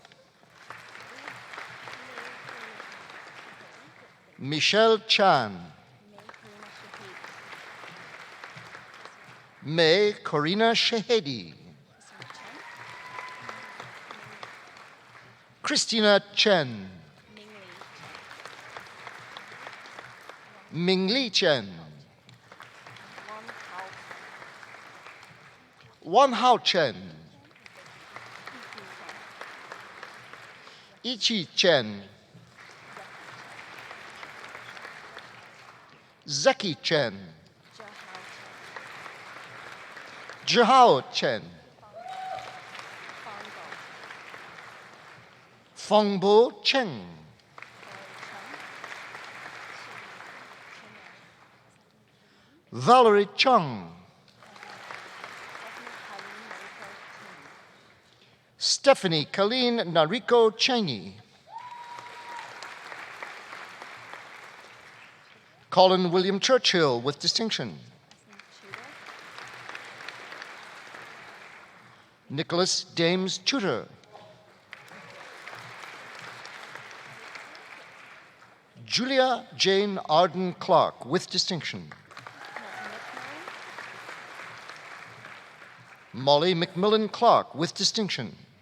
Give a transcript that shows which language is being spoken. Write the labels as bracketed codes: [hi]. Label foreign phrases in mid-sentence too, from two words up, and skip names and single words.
[en] Michelle Chan. May Corina Shahedi. Christina Chen. Mingli Chen. Wan Hao Chen. Ichi Chen. Zeki Chen. Zhihao Chen. Fongbo Cheng. Valerie Chung, Stephanie Colleen Nariko Cheney, Colin William Churchill with distinction, Nicholas Dames Tudor, Julia Jane Arden Clark with distinction, Molly McMillan Clark with distinction,